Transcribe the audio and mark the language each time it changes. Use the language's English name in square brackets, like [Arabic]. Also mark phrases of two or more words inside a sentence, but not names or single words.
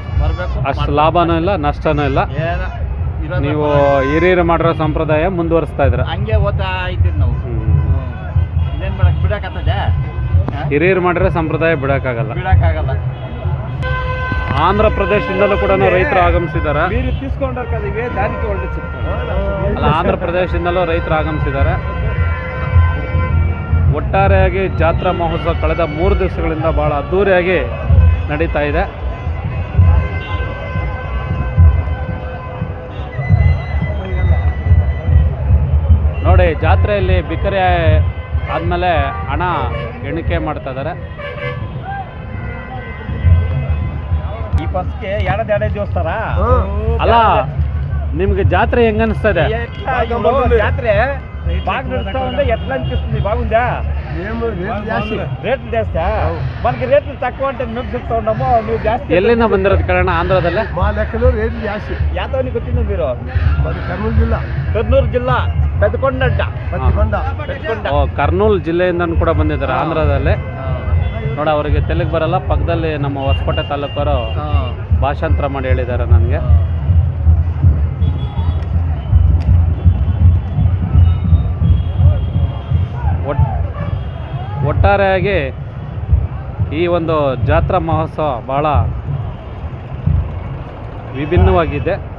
[Kannada] ಅಷ್ಟು ಲಾಭನೂ ಇಲ್ಲ, ನಷ್ಟನೂ ಇಲ್ಲ. ಇರೋದು ನೀವು ಹಿರಿಯರು ಮಾಡಿರೋ ಸಂಪ್ರದಾಯ ಮುಂದುವರಿಸ್ತಾ ಇದ್ರ. ಹಂಗೆ ಓದ್ತಾ ಇದ್ದೀವಿ ನಾವು. ಇನ್ನೇನು ಮಾಡಕ್ಕೆ ಬಿಡಕ್ಕಾಗ್ತದೆ? ಹಿರಿಯರು ಮಾಡಿರೋ ಸಂಪ್ರದಾಯ ಬಿಡಕ್ಕಾಗಲ್ಲ. ಬಿಡಕ್ಕಾಗಲ್ಲ. ಆಂಧ್ರ ಪ್ರದೇಶದಿಂದಲೂ ಕೂಡ ರೈತರು ಆಗಮಿಸಿದ್ದಾರೆ. [Telugu] మీరు తీసుకుంటారు కదా ఇవే దానికి వాళ్ళు చెప్తారు. [Kannada] ಅಲ್ಲ, ಆಂಧ್ರ ಪ್ರದೇಶದಿಂದಲೂ ರೈತರು ಆಗಮಿಸಿದ್ದಾರೆ. ಒಟ್ಟಾರೆಯಾಗಿ ಜಾತ್ರಾ ಮಹೋತ್ಸವ ಕಳೆದ 3 ದಿವಸಗಳಿಂದ ಬಹಳ ಅದ್ಧೂರಿಯಾಗಿ ನಡೀತಾ ಇದೆ. ನೋಡಿ, ಜಾತ್ರೆಯಲ್ಲಿ ಬಿಕರೆ ಆದಮೇಲೆ ಹಣ ಎಣಿಕೆ ಮಾಡ್ತಾ ಇದ್ದಾರೆ. ಈ ಫಸ್ಟ್ಗೆ ಎರಡೇ ದೇವಸ್ಥಾನ ಅಲ್ಲ, ನಿಮ್ಗೆ జాతర ಹೆಂಗ అనిస్తుంది? [Telugu] జాతర బాగా నడుస్తా ఉందా? ఎట్లా అనిపిస్తుంది? బాగుందా? రేట్లు చేస్తా మనకి రేట్లు తక్కువ అంటే మేము చెప్తా ఉన్నాము. నువ్వు జాస్తి [Kannada] ಎಲ್ಲಿಂದ ಬಂದಿರೋದು ಕಣ? ಆಂಧ್ರದಲ್ಲೇ? [Telugu] మా లెక్కలో రేట్లు జాస్తి. యాతవనికి వచ్చింది మీరు? మరి కర్నూలు జిల్లా కర్నూలు జిల్లా పెద్దకొండ అంట. పత్తికొండ. పెద్దకొండ. [Kannada] ಓ, ಕರ್ನೂಲ್ ಜಿಲ್ಲೆಯಿಂದ ಕೂಡ ಬಂದಿದ್ದಾರೆ ಆಂಧ್ರದಲ್ಲೇ. ನೋಡಿ, ಅವರಿಗೆ ತೆಲುಗು ಬರಲ್ಲ. ಪಕ್ಕದಲ್ಲಿ ನಮ್ಮ ಹೊಸಕೋಟೆ ತಾಲೂಕವರು ಭಾಷಾಂತರ ಮಾಡಿ ಹೇಳಿದ್ದಾರೆ ನನಗೆ. ಒಟ್ಟಾರೆಯಾಗಿ ಈ ಒಂದು ಜಾತ್ರಾ ಮಹೋತ್ಸವ ಬಹಳ ವಿಭಿನ್ನವಾಗಿದೆ.